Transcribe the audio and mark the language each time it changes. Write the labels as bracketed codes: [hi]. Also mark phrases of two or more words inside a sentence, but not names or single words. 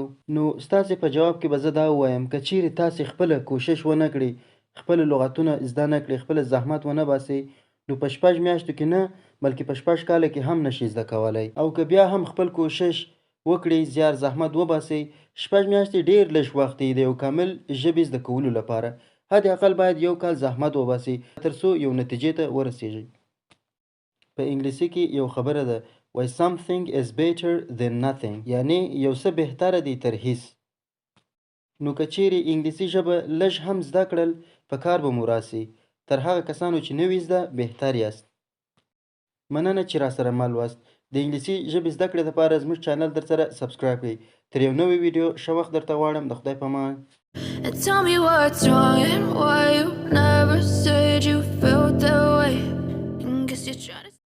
[ps] نو ستاسې په جواب کې به زه دا ووایم که چیرې تاسې خپله کوشش ونه کړئ، خپل لغتونه زده نه کړئ، خپل زحمت ونه باسئ، نو په 6 میاشتو کې نه بلکې په 6 کاله کې هم نشئ زده کولی. او که بیا هم خپل کوشش وکړئ، زیار زحمت وباسئ، 6 میاشتې ډېر لږ وخت دی د یو کامل ژبې زده کولو لپاره. حد اقل باید یو کال زحمت وباسئ تر څو یو نتیجې ته ورسیږئ. په انګلیسي کې یو خبره ده وای [en] something is better than nothing، [ps] یعنی یو څه بهتره دی تر هیڅ. نو که چیرې انګلیسي ژبه لږ هم زده کړل په کار به مو راسي. تر هغه کسانو چې نوي زده بهتر یاست. مننه چې را سره مل واست. د انګلیسي ژبې زده کړې لپاره زموږ چینل در سره سبسکرایب کړئ. تر یو نوې ویډیو ښه وخت درته غواړم. د خدای په امان. [en] Tell me what's wrong and why you never said you felt that way. And guess you're trying to